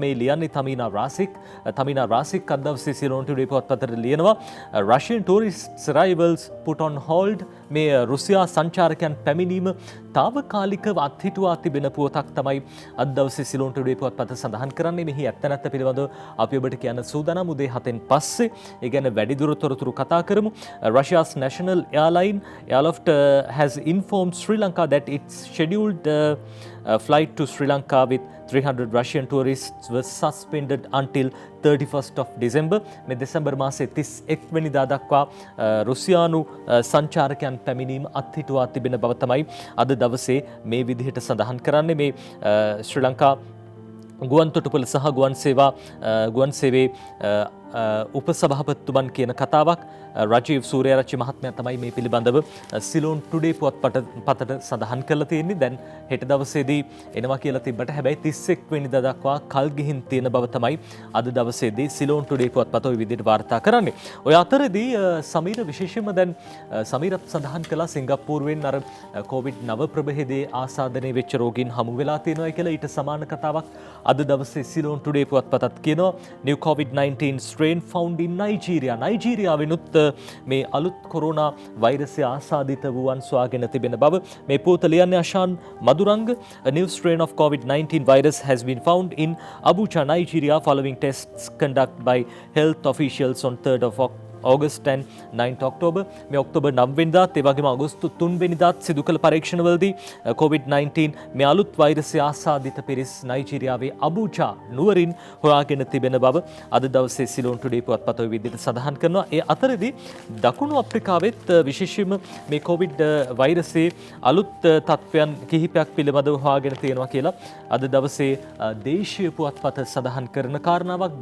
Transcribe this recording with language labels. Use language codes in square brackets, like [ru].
[si] මේ ලියන්නේ තමීනා රාසික් අද දවසේ සිලෝන් ටුඩේ පුවත්පතට ලියනවා [en] Russian tourists arrivals put on hold. [si] මේ රුසියා සංචාරකයන් පැමිණීම තාවකාලිකව අත්හිටුවා තිබෙන පුවතක් තමයි අද දවසේ සිලෝන් ටුඩේ පුවත්පත සඳහන් කරන්නේ. මෙහි ඇත්ත නැත්ත පිළිබඳව අපි ඔබට කියන්න සූදානම් උදේ 7න් පස්සේ. ඒ කියන්නේ වැඩිදුර තොරතුරු කතා කරමු. [en] Russia's national airline Airloft has informed Sri Lanka that its scheduled flight to Sri Lanka with 300 Russian tourists was suspended until 31st of December. [si] මේ දෙසැම්බර් මාසයේ 31 වෙනිදා දක්වා රුසියානු සංචාරකයන් පැමිණීම අත්හිටුවා තිබෙන බව තමයි අද දවසේ මේ විදිහට සඳහන් කරන්නේ. මේ ශ්‍රී ලංකා ගුවන් තොටුපළ සහ ගුවන් සේවයේ උපසභාපතිතුමන් කියන කතාවක් රජීව් සූර්යාරච්චි මහත්මයා තමයි මේ පිළිබඳව සිලෝන් ටුඩේ පුවත්පතට සඳහන් කරලා තියෙන්නේ. දැන් හෙට දවසේදී එනවා කියලා තිබ්බට හැබැයි 31 වෙනිදා දක්වා කල් ගිහින් තියෙන බව තමයි අද දවසේදී සිලෝන් ටුඩේ පුවත්පත ওই විදිහට වාර්තා කරන්නේ. ඔය අතරදී සමීර විශේෂයෙන්ම දැන් සමීරත් සඳහන් කළා සිංගප්පූරුවෙන් අර COVID-9 ප්‍රභේදයේ ආසාදනය වෙච්ච රෝගීන් හමු වෙලා තියෙනවා කියලා. ඊට සමාන කතාවක් අද දවසේ සිලෝන් ටුඩේ පුවත්පතත් කියනවා. [en] new COVID-19 strain found in Nigeria. [si] නයිජීරියාවෙනුත් මේ අලුත් කොරෝනා වෛරසය ආසාදිත වූවන් සොයාගෙන තිබෙන බව මේ පුවත ලියන්නේ Ashan Maduranga. [en] A new strain of COVID-19 virus has been found in Abuja, Nigeria following tests conducted by health officials on 3rd of August and 9th October. [si] මේ ඔක්තෝබර් 9 වෙනිදාත් ඒ වගේම අගෝස්තු 3 වෙනිදාත් සිදු කළ පරීක්ෂණවලදී COVID-19 මේ අලුත් වෛරසය ආසාදිත පිරිස් නයිජීරියාවේ අබූජා නුවරින් හොයාගෙන තිබෙන බව අද දවසේ සිලෝන් ටුඩේ පුවත්පත ඔය විදිහට සඳහන් කරනවා. ඒ අතරදී දකුණු අප්‍රිකාවෙත් විශේෂයෙන්ම මේ COVID වෛරසයේ අලුත් තත්ත්වයන් කිහිපයක් පිළිබඳව හොයාගෙන තියෙනවා කියලා අද දවසේ දේශීය පුවත්පත සඳහන් කරන කාරණාවක්.